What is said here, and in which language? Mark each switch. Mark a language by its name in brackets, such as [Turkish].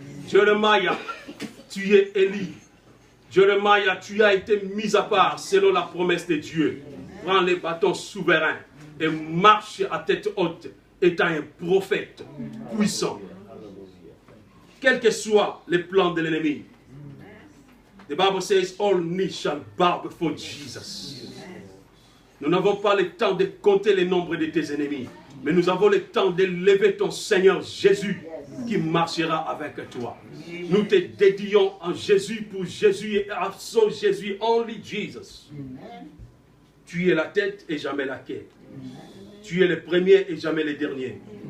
[French] Jeremiah, tu es élu. Jérémie, tu as été mis à part selon la promesse de Dieu. Prends les bâtons souverains et marche à tête haute, étant un prophète puissant. Quels que soient les plans de l'ennemi. [English] The Bible says, all knees shall bow before Jesus. [French] Nous n'avons pas le temps de compter le nombre de tes ennemis, mais nous avons le temps d'élever ton Seigneur Jésus qui marchera avec toi. Nous te dédions en Jésus pour Jésus et à son Jésus, [English] only Jesus. [French] Tu es la tête et jamais la queue. Tu es le premier et jamais le dernier.